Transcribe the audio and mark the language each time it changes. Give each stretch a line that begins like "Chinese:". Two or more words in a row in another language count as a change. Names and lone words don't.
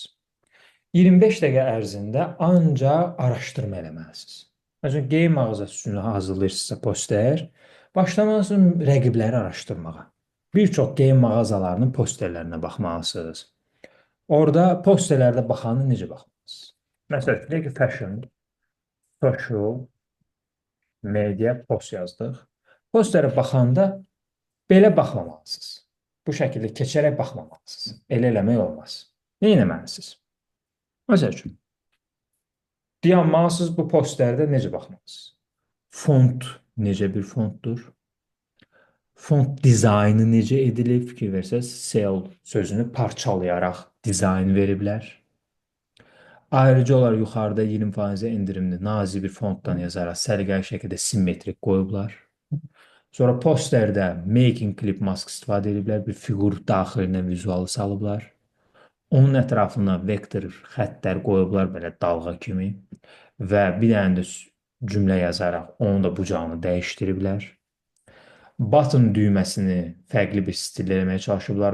Azerbaijani: 25 dəqiqə ərzində ancaq araşdırma eləməlisiniz. Məsələn, geyim mağazası üçün hazırlayırsınızsa poster, başlamalısınız rəqibləri araşdırmağa. Bir çox geyim mağazalarının posterlərinə baxmalısınız. Orada posterlərdə baxanı necə baxmalısınız? Məsələn, deyək ki,
English: fashion, social, media, post yazdıq.
Azerbaijani: Posterə baxanda belə baxmamalısınız. Bu şəkildə keçərək baxmamalısınız. Elə eləmək olmaz. Nə etməlisiniz? Məsəl üçün, dayanmalısınız bu posterdə necə baxmalısınız? Font necə bir fontdur? Font dizaynı necə edilib? Fikir versəz, cell sözünü parçalayaraq dizayn veriblər. Ayrıca olaraq yuxarıda 20% endirimli nazik bir fontdan yazaraq səliqəli şəkildə simmetrik qoyublar. Sonra posterdə
English: making clip mask
Azerbaijani: istifadə ediblər, bir fiqur daxilinə vizualı salıblar. Onun ətrafına vektor xəttlər qoyublar belə dalğa kimi və bir dənə də cümlə yazaraq onun da bucağını dəyişdiriblər. Button düyməsini fərqli bir stillə eləməyə çalışıblar.